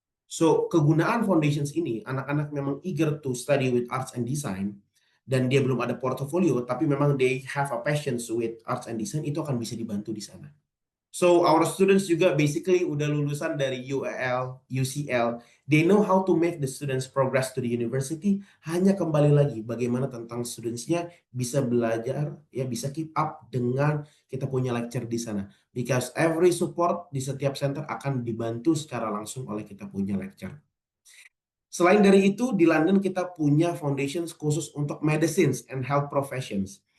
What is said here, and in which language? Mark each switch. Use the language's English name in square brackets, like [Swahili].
[Indonesian] So, kegunaan foundations ini, anak-anak memang [English] eager to study with arts and design, [Indonesian] dan dia belum ada portofolio, tapi memang [English] they have a passion with arts and design, [Indonesian] itu akan bisa dibantu di sana. [English] So our students [Indonesian] juga basically udah lulusan dari UAL, UCL. [English] They know how to make the students progress to the university. [Indonesian] Hanya kembali lagi bagaimana tentang studentsnya bisa belajar, ya bisa keep up dengan kita punya lecture di sana. [English] Because every support [Indonesian] di setiap center akan dibantu secara langsung oleh kita punya lecture. Selain dari itu, di London kita punya foundations khusus untuk medicines and health professions.